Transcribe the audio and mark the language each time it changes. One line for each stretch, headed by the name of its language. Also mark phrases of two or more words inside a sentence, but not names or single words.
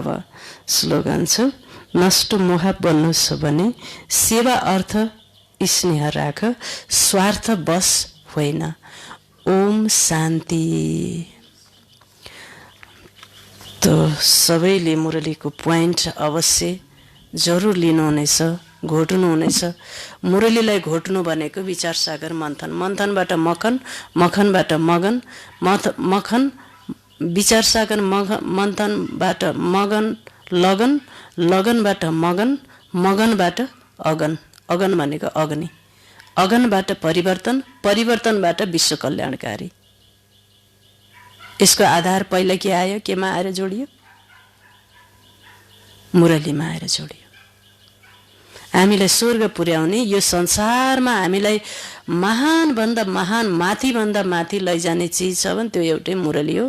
Nepali: स्लोगन छ, नष्ट मोह बन्नु छ भने सेवा अर्थ स्नेह राख, स्वार्थ बस होइन। ओम शान्ति। त सबैले मुरलीको पोइन्ट अवश्य जरुर लिनुहुनेछ, घोट्नुहुनेछ। मुरलीलाई घोट्नु भनेको विचार सागर मन्थन, मन्थनबाट मखन, मखनबाट मगन, मखन विचार सागर, मन्थनबाट मगन लगन, लगनबाट मगन, मगनबाट अगन, अगन भनेको अग्नि, अगनबाट परिवर्तन, परिवर्तनबाट विश्व कल्याणकारी। यसको आधार पहिला के आयो, केमा आएर जोडियो? मुरलीमा आएर जोडियो। हामीलाई स्वर्ग पुर्याउने, यो संसारमा हामीलाई महानभन्दा महान, माथिभन्दा माथि लैजाने चिज छ भने त्यो एउटै मुरली हो।